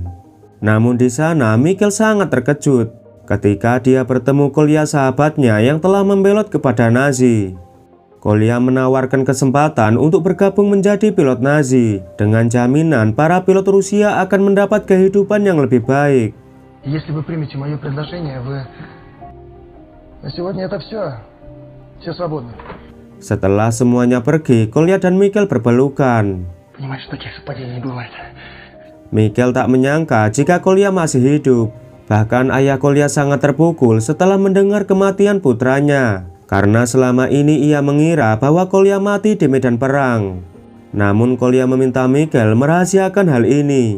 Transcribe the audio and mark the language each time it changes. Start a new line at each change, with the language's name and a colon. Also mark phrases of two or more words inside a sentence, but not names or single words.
Indonesian: Namun di sana Mikhail sangat terkejut ketika dia bertemu Kolya, sahabatnya yang telah membelot kepada Nazi. Kolya menawarkan kesempatan untuk bergabung menjadi pilot Nazi dengan jaminan para pilot Rusia akan mendapat kehidupan yang lebih baik.
Russian: Если вы примете мое предложение, вы... На сегодня это все. Все свободны.
Indonesian: Setelah semuanya pergi, Kolya dan Mikhail berpelukan.
Russian: Понимаешь, таких совпадений не бывает.
Indonesian: Mikhail tak menyangka jika Kolya masih hidup. Bahkan ayah Kolya sangat terpukul setelah mendengar kematian putranya. Karena selama ini ia mengira bahwa Kolya mati di medan perang. Namun Kolya meminta Mikhail merahasiakan hal ini.